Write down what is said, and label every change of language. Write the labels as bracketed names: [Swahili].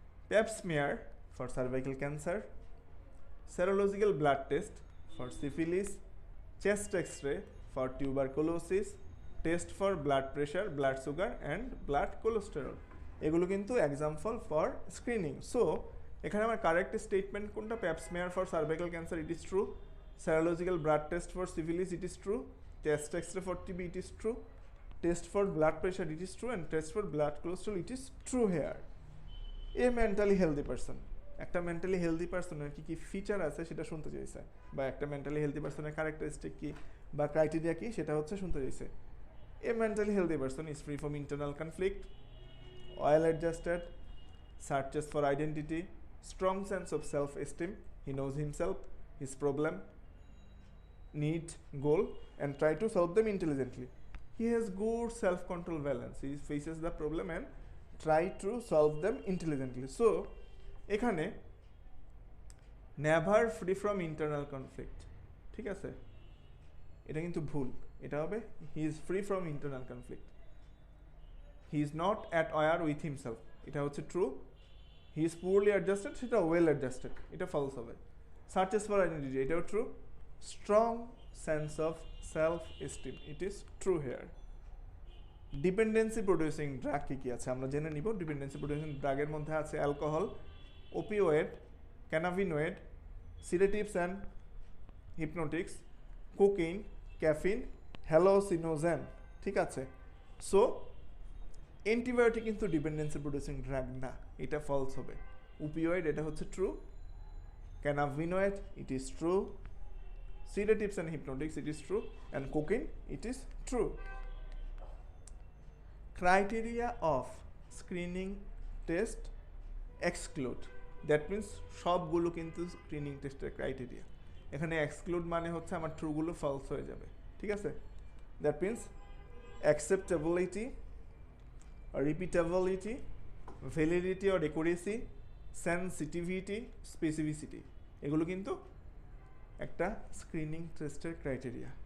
[English] pap smear for cervical cancer, serological blood test for syphilis, chest X-ray for tuberculosis, test for blood pressure, blood sugar and blood cholesterol, [Bangla] এগুলো কিন্তু [English] Example for screening. So [Bangla] এখানে আমার [English] correct statement [Bangla] কোনটা? [English] Pap smear for cervical cancer, it is true. Serological blood test for syphilis, it is true. Test X-ray for TB, it is true. Test for blood pressure, it is true. And test for blood cholesterol, it is true here. A mentally healthy person, [Bangla] একটা mentally healthy পার্সনের কী কী feature আছে সেটা শুনতে চাইছে, বা একটা mentally healthy পার্সনের characteristic কী বা ক্রাইটেরিয়া কী সেটা হচ্ছে শুনতে চাইছে। [English] A mentally healthy person is free from internal conflict, well adjusted, searches for identity, strong sense of self-esteem, he knows himself, his problem, need, goal, and try to solve them intelligently. He has good self-control balance. He faces the problem and try to solve them intelligently. [Bangla] So, এখানে [English] never free from internal conflict, [Bangla] ঠিক আছে, এটা কিন্তু ভুল। এটা হবে [English] he is free from internal conflict. He is not at war with himself, [Bangla] এটা হচ্ছে [English] true. He is poorly adjusted, সেটা well adjusted, এটা false হবে। Searches for identity, এটাও true. Strong sense of self-esteem, it is true here. [Bangla] Dependency producing drug কী কী আছে আমরা জেনে নিব। ডিপেন্ডেন্সি প্রডিউসিং ড্রাগের মধ্যে আছে alcohol, opioid, cannabinoid, sedatives and হিপনোটিক্স, cocaine, caffeine, হ্যালোসিনোজেন, ঠিক আছে। সো অ্যান্টিবায়োটিক কিন্তু ডিপেন্ডেন্সি প্রডিউসিং ড্রাগ না, এটা ফলস হবে। [English] opioid [Bangla] এটা হচ্ছে [English] True, cannabinoid it is true, sedatives and hypnotics it is true, and cocaine it is true. Criteria of screening test exclude, that means [Bangla] সবগুলো কিন্তু স্ক্রিনিং টেস্টের criteria. এখানে এক্সক্লুড মানে হচ্ছে আমার ট্রুগুলো ফলস হয়ে যাবে, ঠিক আছে। [English] that means acceptability, repeatability, validity or accuracy, sensitivity, specificity, [Bangla] এগুলো কিন্তু একটা স্ক্রিনিং টেস্টের ক্রাইটেরিয়া।